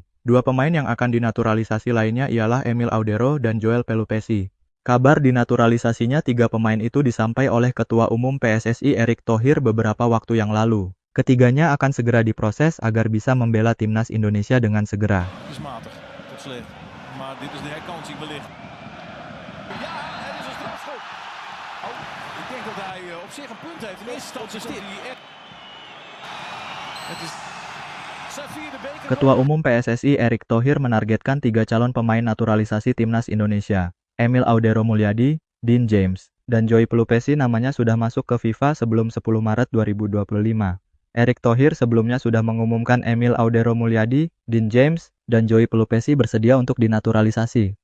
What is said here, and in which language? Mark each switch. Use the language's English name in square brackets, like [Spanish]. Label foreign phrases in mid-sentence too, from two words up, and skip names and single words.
[Indonesian] 2 pemain yang akan dinaturalisasi lainnya ialah Emil Audero dan Joel Pelupesi. Kabar dinaturalisasinya 3 pemain itu disampaikan oleh Ketua Umum PSSI Erick Thohir beberapa waktu yang lalu. Ketiganya akan segera diproses agar bisa membela timnas Indonesia dengan segera. [Dutch] is matig, tot slecht. Maar dit is de herkansing wellicht. Ja, er is een strafschop. Oh, ik denk dat hij op zich een punt heeft. In eerste instantie is dit. Het is zijn 4e beker. [Indonesian] Ketua Umum PSSI Erick Thohir menargetkan 3 calon pemain naturalisasi timnas Indonesia. Emil Audero Mulyadi, Dean James, dan Joey Pelupesi namanya sudah masuk ke FIFA sebelum 10 Maret 2025. Erick Thohir sebelumnya sudah mengumumkan Emil Audero Mulyadi, Dean James, dan Joey Pelupesi bersedia untuk dinaturalisasi.